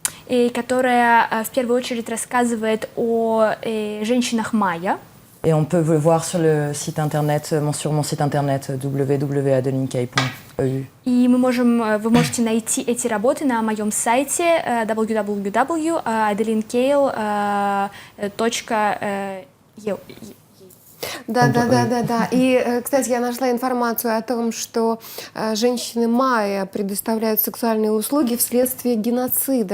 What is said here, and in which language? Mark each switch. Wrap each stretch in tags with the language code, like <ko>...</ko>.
<ru>И которая в первую очередь рассказывает о женщинах майя.</ru> <fr>Et on peut le voir sur le site internet, sur mon site internet www.adelinkay.eu.</fr> <ru>И вы можете найти эти работы на моем сайте www.adelinkale.eu. Да. И, кстати, я нашла информацию о том, что женщины майя предоставляют сексуальные услуги вследствие геноцида.</ru>